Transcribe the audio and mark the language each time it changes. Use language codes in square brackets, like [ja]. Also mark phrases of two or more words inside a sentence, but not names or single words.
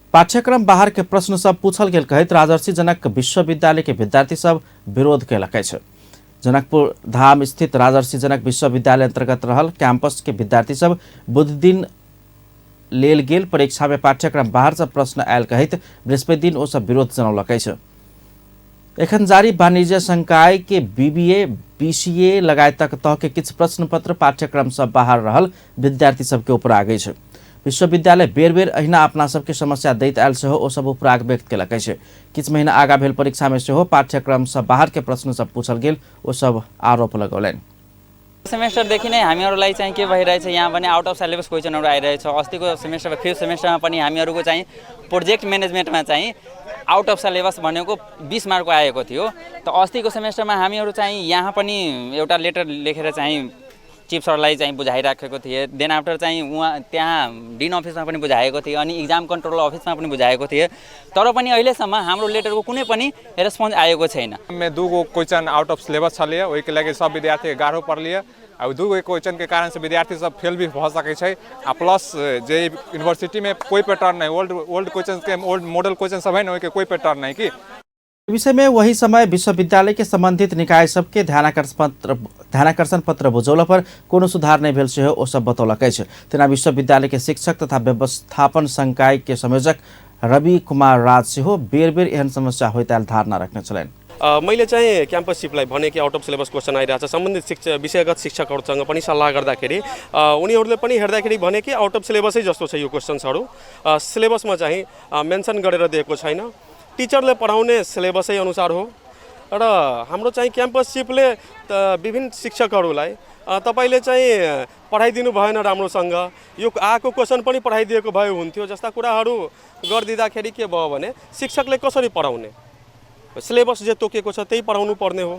[mai] पाठ्यक्रम बाहर के प्रश्न सब पूछल गेल कहैत राजर्षि जनक विश्वविद्यालय के विद्यार्थी सब विरोध केलक अछि। जनकपुर धाम स्थित राजर्षि जनक विश्वविद्यालय अंतर्गत रहल कैंपस के विद्यार्थी सब बुध दिन लेल गेल परीक्षा में पाठ्यक्रम बाहर से प्रश्न आयल कहैत बृहस्पति दिन ओ सब विरोध जनौलक अछि। एखन जारी वाणिज्य संकाय के बीबीए बीसीए लगायतक तह के किछु प्रश्न पत्र पाठ्यक्रम सब बाहर रहल विद्यार्थी सबके उपराग अछि। विश्वविद्यालय बेर बेर अहिना अपना सबके समस्या दैत आयल सेहो ओ सब उपराग व्यक्त केलक अछि। किछु महीना आगा भेल परीक्षा में सेहो पाठ्यक्रम सब बाहर के प्रश्न सब पूछल गेल ओ सब आरोप लगौलनि। [ne] सेमेस्टरदेखि नै हामीहरूलाई चाहिँ के भइरहेछ, यहाँ पनि [en] out of syllabus [ne] क्वेसनहरू आइरहेछ। अस्तिको सेमेस्टरमा [en] fifth semester [ne] पनि हामीहरूको चाहिँ [en] project management [ne] चाहिँ [en] out of syllabus [ne] भनेको 20 मार्कको आएको थियो। त अस्तिको सेमेस्टरमा हामीहरू चाहिँ यहाँ पनि एउटा लेटर लेखेर चाहिँ [en] chief sir [ne] चाहिँ बुझाइराखेको थिए। [en] then after [ne] चाहिँ उहाँ त्यहाँ [en] dean office [ne] पनि बुझाएको थिए अनि [en] exam control office [ne] पनि बुझाएको थिए। तर पनि अहिलेसम्म हाम्रो लेटरको कुनै पनि रेस्पोन्स आएको छैन। [mai] में दूगो [en] question out of syllabus [mai] छलिए, ओहि के लगे सब विद्यार्थी गाढ़ो पड़लिए। आ दूगो क्वेश्चन के कारण से विद्यार्थी सब फेल भी भ सकै छै। आ प्लस जे यूनिवर्सिटी में कोई पैटर्न नहीं, [en] old question [mai] के [en] old model question [mai] सब है ना, के कोई पैटर्न नहीं कि विषय में वही समय विश्वविद्यालय के संबंधित निकाय सबके ध्यानाकर्षण पत्र बुझौला पर कोनो सुधार नहीं भेल सेहो ओ सब बतौलक अछि। तेना विश्वविद्यालय के शिक्षक तथा व्यवस्थापन संकाय के संयोजक रवि कुमार राज सेहो बेर बेर एहन समस्या होइत आयल धारणा रखने छलैन। [ne] मैले चाहिँ क्याम्पससिपलाई भने कि [en] out of syllabus question [ne] आइरहेछ। सम्बन्धित विषयगत शिक्षकहरूसँग पनि सल्लाह गर्दाखेरि उनीहरूले पनि हेर्दाखेरि भने कि [en] out of syllabus [ne] जस्तो छ यो क्वेसन्सहरू। सिलेबसमा चाहिँ मेन्सन गरेर दिएको छैन। टिचरले पढाउने सिलेबसै अनुसार हो र हाम्रो चाहिँ क्याम्पससिपले विभिन्न शिक्षकहरूलाई तपाईले चाहिँ पढाइदिनु भएन राम्रोसँग, यो आएको क्वेसन पनि पढाइदिएको भए हुन्थ्यो जस्ता कुराहरू गरिदिँदाखेरि के भयो भने शिक्षकले कसरी पढाउने, सिलेबस जे तोकेको छ त्यही पढाउनु पर्ने हो।